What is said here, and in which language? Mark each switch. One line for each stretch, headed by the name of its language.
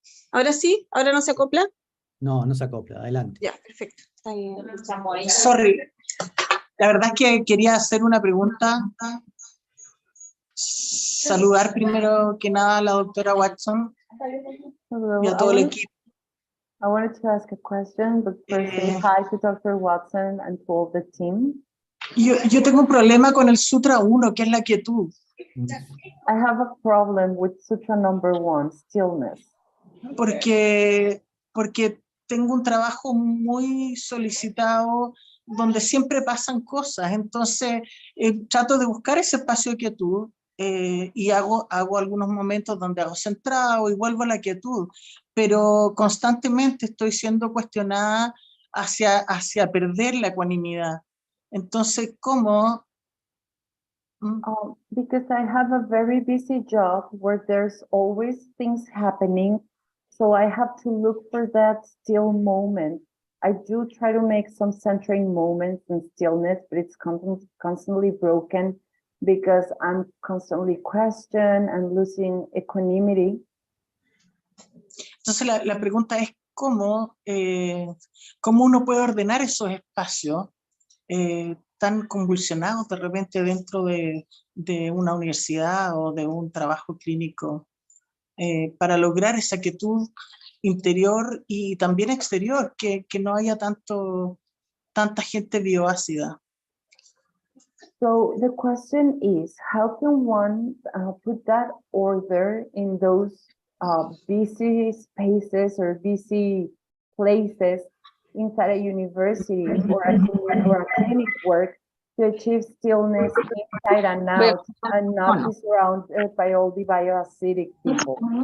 Spanish: ¿Ahora sí? ¿Ahora no se acopla? No, no se acopla. Adelante. Ya, perfecto. Sorry. La verdad es que quería hacer una pregunta. Saludar primero que nada a la doctora Watson y a todo el equipo.
English: I wanted to ask a question, but first say hi to Dr. Watson and to all the team.
Spanish: Yo tengo un problema con el Sutra 1, que es la quietud,
English: I have a problem with Sutra number 1, stillness.
Spanish: porque tengo un trabajo muy solicitado donde siempre pasan cosas, entonces trato de buscar ese espacio de quietud y hago algunos momentos donde hago centrado y vuelvo a la quietud, pero constantemente estoy siendo cuestionada hacia perder la ecuanimidad. Entonces, ¿cómo?
English: Because I have a very busy job where there's always things happening, so I have to look for that still moment. I do try to make some centering moments and stillness, but it's constantly broken because I'm constantly questioned and losing equanimity.
Spanish: Entonces la pregunta es cómo uno puede ordenar esos espacios tan convulsionados de repente dentro de una universidad o de un trabajo clínico para lograr esa quietud interior y también exterior, que no haya tanta gente bioácida.
English: So the question is, how can one put that order in those busy spaces or busy places inside a university or a clinic work to achieve stillness inside and out and not be surrounded by all the bioacidic people?